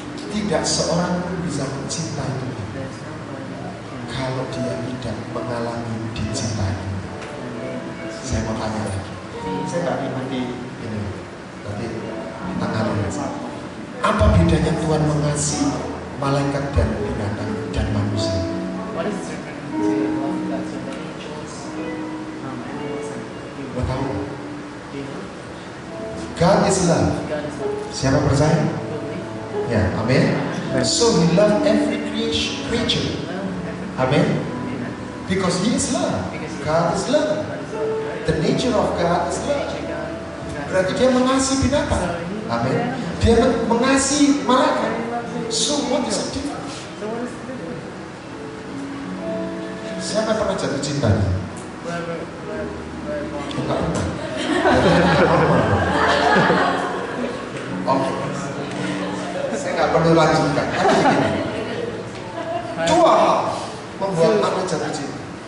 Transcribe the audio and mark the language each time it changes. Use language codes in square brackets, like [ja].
[id] Tidak seorang pun bisa mencintai Tuhan kalau dia tidak mengalami dicintai. Saya mau tanya lagi. Saya nggak ikuti ini, tapi tangan aja. Apa bedanya Tuhan mengasihi malaikat dan binatang dan manusia? [en] What is the difference between love God to the angels, animals, and people? [id] Lo tahu? [en] Do you know? God is love. God is love. [id] Siapa percaya? [en] Believe. [id] Ya, amin. [en] So He love every creature. [id] Amin. [en] Amen. Because He is love. God is love. God is love, right? The nature of God is love. Nature God. [id] Berarti Dia mengasihi binatang. Amin. Dia mengasihi malaikat. [en] So what is the difference? So what is the difference? [id] Siapa yang pernah jatuh cinta? [en] Whoever [id] Enggak pernah. Oke. Saya nggak perlu lanjutkan. Tapi begini. Dua hal membuat Anda jatuh cinta.